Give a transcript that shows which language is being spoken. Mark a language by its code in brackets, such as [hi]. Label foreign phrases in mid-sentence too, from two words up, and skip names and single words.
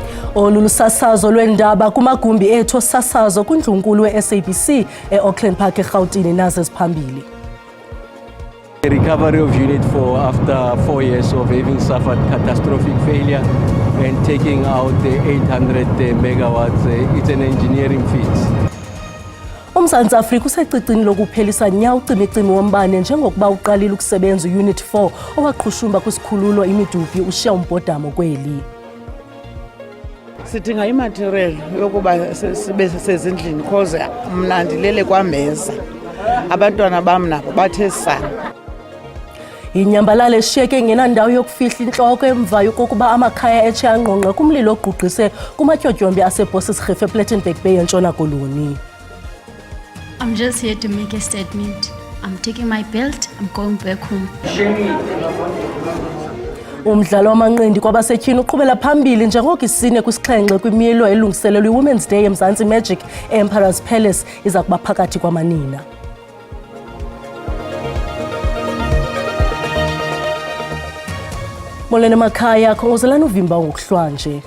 [xh] Olulusasazo lwendaba kumagumbi ethu osasazo kuNdlunkulu we-SABC e-Auckland Park eGauteng nazo ziphambili. [en] The recovery of Unit 4 after 4 years of having suffered catastrophic failure and taking out the 800 megawatts, it's an engineering feat. [xh] UMzantsi Afrika usecicini lokuphelisa nya ucimicimi wombane njengokuba uqalile ukusebenza Unit 4 owaqhushumba kwisikhululo imidupi ushiya umbhodamo kweli. Sidinga imaterial yokuba sibe sezindlini because mna ndilele kwameza. Abantwana bam nabo bathe sana. Inyambalala eshiyeke ngenandawo yokufihla intloko emva yokokuba amakhaya etshe angqongqe kumlilo ogqugqise kumatyotyombe aseBosisgief ePlettenberg Bay eNtshona Koloni. [en] I'm just here to make a statement. I'm taking my belt, I'm going back home. [xh] Umdlalo wamanqindi kwabasetyhini uqhubela phambili njengoko isine kwisixhenxe kwimilo elungiselelwe iWomen's Day eMzantsi Magic Emperor's Palace iza kuba phakathi kwamanina. Molweni emakhaya, khongozelani uvimba ngokuhlwanje.